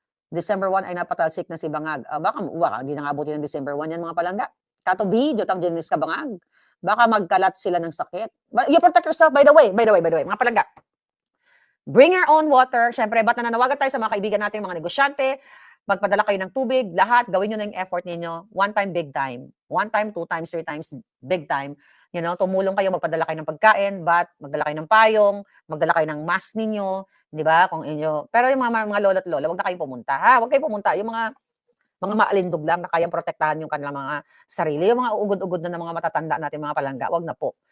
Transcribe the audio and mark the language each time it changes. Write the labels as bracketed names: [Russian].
[Filipino] December 1 ay napatalsik na si Bangag. Baka hindi na nga abutin ng December 1 yan mga palangga. Katubi, Jotang Jenis ka Bangag. Baka magkalat sila ng sakit. [English] But you protect yourself, by the way, [Filipino] mga palangga. [English] Bring your own water. [Filipino] Siyempre, ba't nananawagan tayo sa mga kaibigan natin, mga negosyante, magpadala kayo ng tubig, lahat, gawin nyo na yung effort ninyo. [English] One time, big time. One time, two times, three times, big time. You know, [Filipino] tumulong kayo, magpadala kayo ng pagkain, magdala kayo ng payong, magdala kayo ng mask ninyo, di ba? Kung inyo. Pero yung mga lola at lola, wag na kayong pumunta, ha? Wag kayong pumunta. Yung mga maalindog lang na kayang protektahan yung kanilang mga sarili. Yung mga ugod-ugod na ng mga matatanda natin, mga palangga, wag na po.